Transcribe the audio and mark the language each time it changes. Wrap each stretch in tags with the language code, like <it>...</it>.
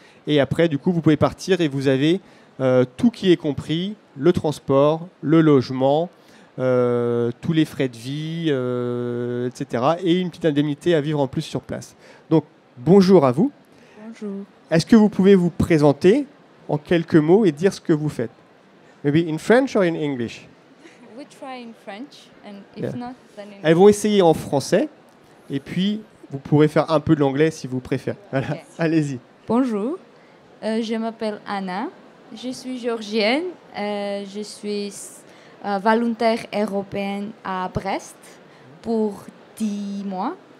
<fr>Et après, du coup, vous pouvez partir et vous avez tout qui est compris, le transport, le logement, tous les frais de vie, etc. Et une petite indemnité à vivre en plus sur place. Donc, bonjour à vous. Bonjour. Est-ce que vous pouvez vous présenter en quelques mots et dire ce que vous faites?</fr> <en>Maybe in French or in English? We try in French, and if Yeah. not, then in</en> <fr>Elles vont essayer en français, et puis vous pourrez faire un peu de l'anglais si vous préférez. Voilà. Ok. Allez-y. Bonjour, je m'appelle Anna, je suis géorgienne, je suis volontaire européenne à Brest pour 10 mois.</fr>